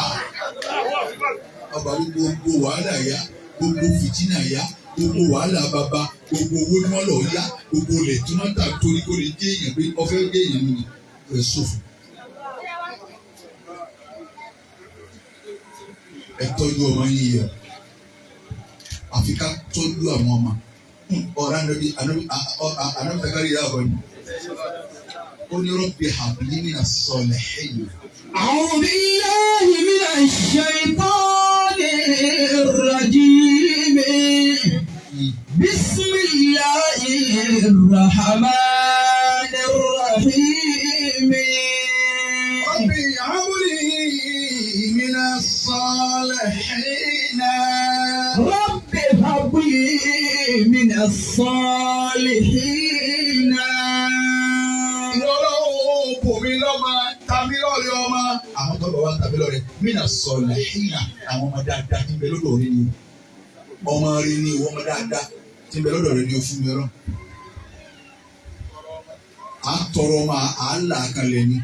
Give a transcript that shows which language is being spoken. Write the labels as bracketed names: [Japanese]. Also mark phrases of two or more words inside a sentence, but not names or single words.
[Yoruba] Ọba gbogbo wàhálà yá, gbogbo fìtínà yá, gbogbo wàhálà bàbá, gbogbo owó ni wọ́n lọ yá, gbogbo ilẹ̀ tí wọ́n tà torí kò lè dé èèyàn pé ọfẹ́ dé èèyàn mi rẹ̀ sófò. Ẹ tọ́jú ọmọ yín yọ. Àfi ká tọ́jú àwọn ọmọ. Ọ̀rọ̀ ànábìtàkárí yà wọ̀ ni. [Arabic] Ó ní ربي هب لي من الصالحين. أعوذ بالله من الشيطان الرجيم. بسم الله الرحمن الرحيم. ربي هب لي من الصالحين. رب هب لي من الصالحين. [Yoruba] Ọlọ́run bò mí lọ́mọ, tàbí lọ́rẹ̀ ọmọ. Àwọn tó bọ̀ wá tàbí lọ́rẹ̀ mínà sọ̀lẹ̀ hínà àwọn ọmọ dáadáa tí ń bẹ lọ́dọ̀ rẹ ni. Ọmọ rẹ ni ìwọ ọmọ dáadáa tí ń bẹ lọ́dọ̀ rẹ ni o fún mi rán. À ń tọrọ ọmọ à ń là kalẹ̀ ni.